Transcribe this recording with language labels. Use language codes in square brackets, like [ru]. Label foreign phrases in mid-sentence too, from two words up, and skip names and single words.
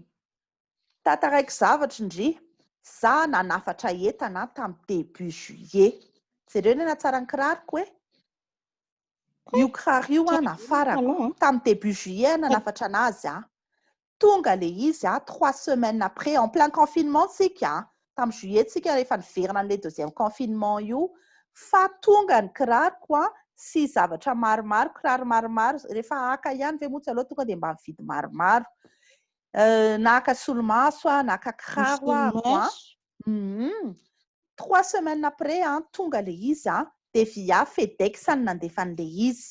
[mg] Tantaraiko zavatra indry. Za nanafatra entana tamin'ny [fr] début juillet. [mg] Jereo ny tsara ny kiraroko e. Io kiraro io nafarako tamin'ny [fr] début juillet [mg] nanafatra anazy tonga le izy [fr] 3 semaines après en plein confinement [mg] tsika tamin'ny juillet tsika rehefa niverina an'ilay [fr] deuxième confinement [mg] io fa tonga ny kiraroko sy zavatra maromaro kiraro maromaro rehefa haka ihany ve motsy aloha tonga dia mba mividy maromaro naka solomaso naka kiraro [fr] 3 semaines après [mg] tonga le izy dia via FedEx ny nandefa an'ilay izy.